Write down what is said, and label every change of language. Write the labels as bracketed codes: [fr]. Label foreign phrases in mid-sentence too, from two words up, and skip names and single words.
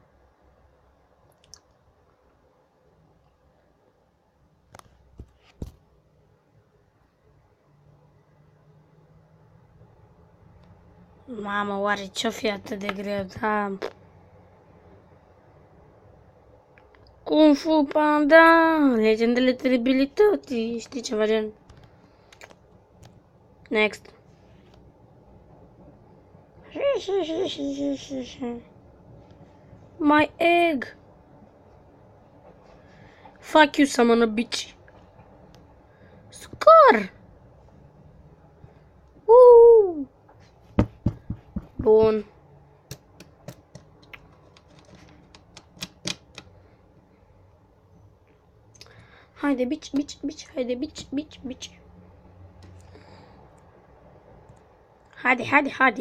[ro] Mamă, oare ce-o fi atât de greu, da? Kung Fu Panda, legendele teribilității, știi ceva gen. [en] Next. My egg. Fuck you, summon a bitch. Score. [ro] Bun. Haide, bitch, haide, bitch. Haide.